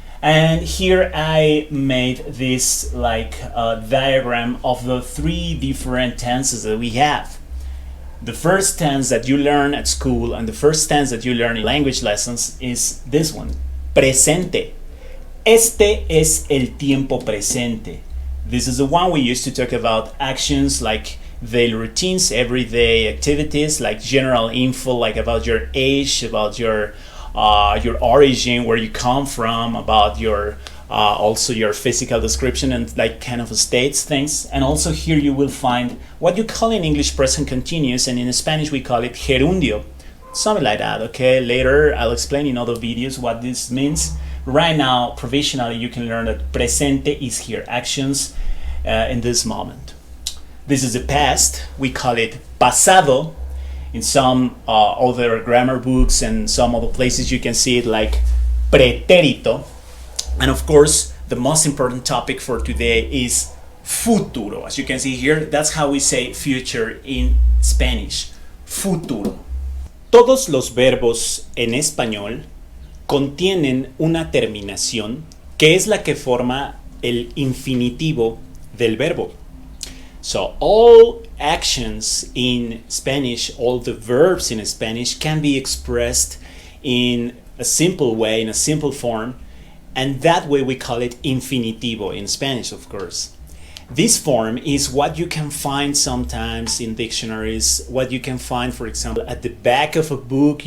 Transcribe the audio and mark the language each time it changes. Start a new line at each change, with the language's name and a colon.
English: And here I made this diagram of the three different tenses that we have. The first tense that you learn at school and the first tense that you learn in language lessons is this one, presente.
Spanish: Este es el tiempo presente.
English: This is the one we use to talk about actions like daily routines, everyday activities, like general info, like about your age, about your origin, where you come from, about your also your physical description and like kind of states things. And also here you will find what you call in English present continuous, and in Spanish we call it gerundio, something like that. Okay, later I'll explain in other videos what this means. Right now, provisionally, you can learn that presente is here, actions in this moment. This is the past. We call it pasado. In some other grammar books and some other places you can see it like pretérito. And of course, the most important topic for today is futuro. As you can see here, that's how we say future in Spanish, futuro.
Spanish: Todos los verbos en español contienen una terminación que es la que forma el infinitivo del verbo.
English: So all actions in Spanish, all the verbs in Spanish can be expressed in a simple way, in a simple form, and that way we call it infinitivo in Spanish, of course. This form is what you can find sometimes in dictionaries, what you can find, for example, at the back of a book.